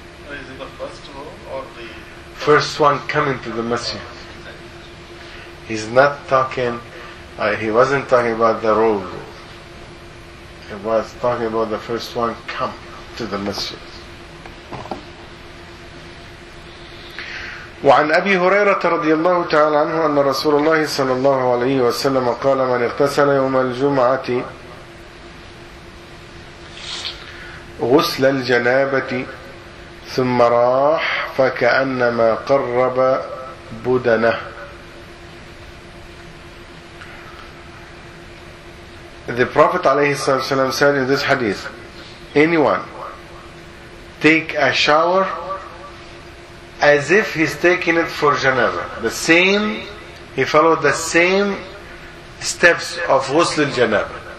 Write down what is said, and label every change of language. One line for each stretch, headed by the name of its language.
English: Is it the first one or the first one coming to the Messiah? He's not talking, he wasn't talking about the road. He was talking about the first one come to the Messiah.
Arabic: وعن أبي هريرة رضي الله تعالى عنه أن رسول الله صلى الله عليه وسلم قال من اغتسل يوم الجمعة غسل الجنابة ثم راح فكأنما قرب بدنه.
English: The Prophet
Arabic: عليه الصلاة والسلام
English: said in this hadith, anyone take a shower as if he's taking it for janaba. The same, he followed the same steps of ghusl al-janaba.